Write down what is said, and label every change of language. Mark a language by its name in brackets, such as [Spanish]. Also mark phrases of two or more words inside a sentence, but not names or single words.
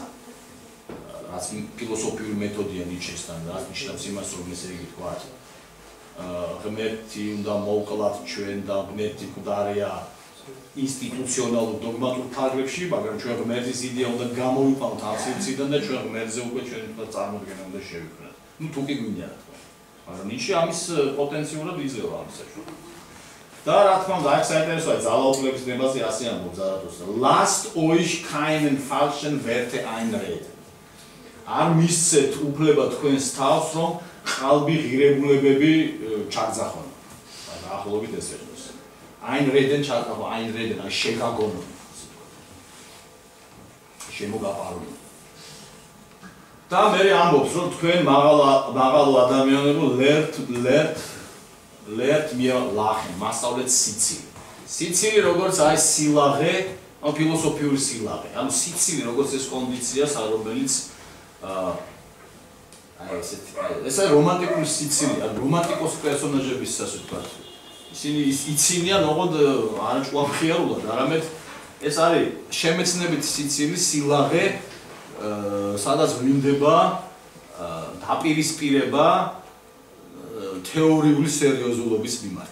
[Georgian] რაც ფილოსოფიური მეთოდია ნიჩესთან, რაც ნიშნავს იმას, რომ ესე იგი თქვათ, ღმერთი უნდა მოვკლათ ჩვენ და ღმერთი მკვდარია ინსტიტუციონალურ დოგმატურ თარგლებში, მაგრამ ჩვენ ღმერთის იდეა უნდა გამოვიყვანოთ ამ სივრციდან და ჩვენ ღმერთზე უკვე ჩვენი თქვათ წარმოდგენა უნდა შევიქმნათ. ნუ თუ კი გვინდა რა თქმა უნდა. მაგრამ ნიჩე ამის პოტენციურად იძლევა ამ საშუალებას. და რა თქმა უნდა, აქ საინტერესოა ძალაუფლების დებაზე ასე ამბობს ზარათუსტრა. [German] Lasst euch keinen falschen Werte einreden. [Georgian] არ მისცეთ უფლება თქვენს თავს, რომ ყალბი ღირებულებები ჩაგძახონ. დაახლოებით ეს ერთოს. Einreden ჩაგძახო, einreden, აი შეგაგონო. შემოგაყარო. და მე ამბობს, რომ თქვენ მაღალ ადამიანებო [German] lernt mir lachen, [Georgian] მასწავლეთ სიცილი. სიცილი როგორც აი სილაღე, ანუ ფილოსოფიური სილაღე. ანუ სიცილი როგორც ეს კონდიცია, რომელიც ეს რომანტიკული სიცილია, რომანტიკოს პერსონაჟების ასე ვთქვათ. ისინი იცინიან ოღონდ არ ჭუაფხიარულად, არამედ ეს არის შემეცნებით სიცილი, სილაღე, სადაც ვლინდება დაპირისპირება თეორიული სერიოზულობის მიმართ.